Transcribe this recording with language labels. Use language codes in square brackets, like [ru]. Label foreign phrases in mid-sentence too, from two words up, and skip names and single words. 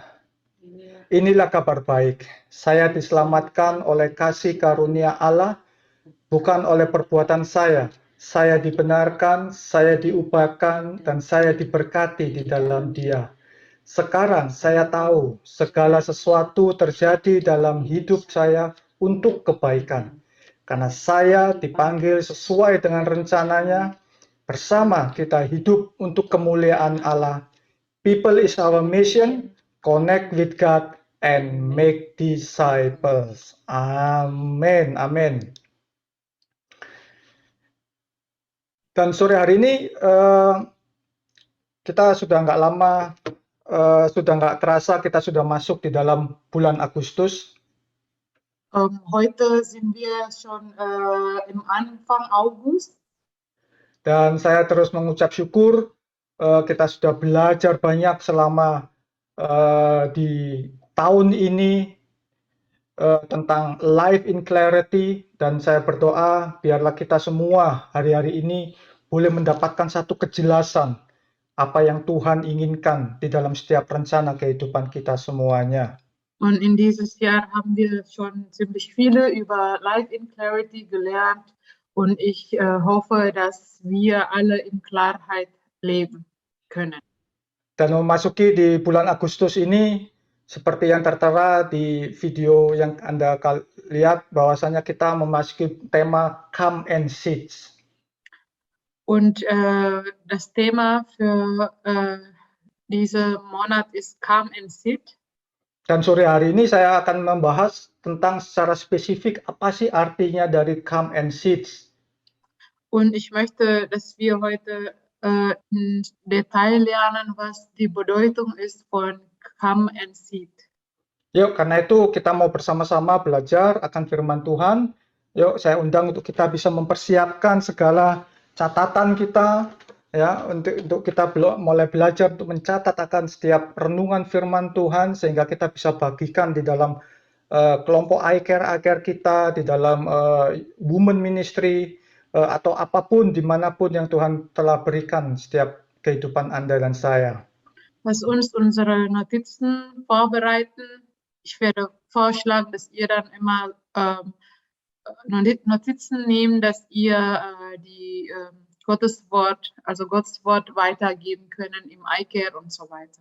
[id] Inilah kabar baik, saya diselamatkan oleh kasih karunia Allah, bukan oleh perbuatan saya dibenarkan, saya diubahkan, dan saya diberkati di dalam Dia. Sekarang saya tahu segala sesuatu terjadi dalam hidup saya untuk kebaikan, karena saya dipanggil sesuai dengan rencananya. Bersama kita hidup untuk kemuliaan Allah. [en] People is our mission, connect with God, and make disciples. [id] Amin, amin. Dan sore hari ini kita sudah nggak lama, sudah nggak terasa kita sudah masuk di dalam bulan Agustus. [de] Heute sind wir schon im Anfang August. [id] Dan saya terus mengucap syukur kita sudah belajar banyak selama di tahun ini tentang [en] life in clarity, [id] dan saya berdoa biarlah kita semua hari-hari ini boleh mendapatkan satu kejelasan apa yang Tuhan inginkan di dalam setiap rencana kehidupan kita semuanya. [de] Und in dieses Jahr haben wir schon ziemlich viele über [en] Life in Clarity [de] gelernt. Und ich hoffe, dass wir alle in Klarheit leben können. [id] Dan memasuki di bulan Agustus ini, seperti yang tertera di video yang Anda lihat, bahwasanya kita memasuki tema [en] Come and Sit. [de] Und das Thema für diesen Monat ist [en] Come and Sit. [id] Dan sore hari ini saya akan membahas tentang secara spesifik apa sih artinya dari [en] Come and Sit. [de] Und ich möchte, dass wir heute im Detail lernen, was die Bedeutung ist von [en] Come and Sit. [id] Yuk, karena itu kita mau bersama-sama belajar akan firman Tuhan. Yuk, saya undang untuk kita bisa mempersiapkan segala catatan kita, ya, untuk kita mulai belajar untuk mencatat akan setiap renungan firman Tuhan, sehingga kita bisa bagikan di dalam kelompok I-Care kita, di dalam [en] women ministry, [id] atau apapun, dimanapun yang Tuhan telah berikan setiap kehidupan Anda dan saya. [de] Lass uns unsere Notizen vorbereiten. Ich werde vorschlagen, dass ihr dann immer Notizen nehmt, dass ihr die Gottes Wort weitergeben können im I-Care und so weiter.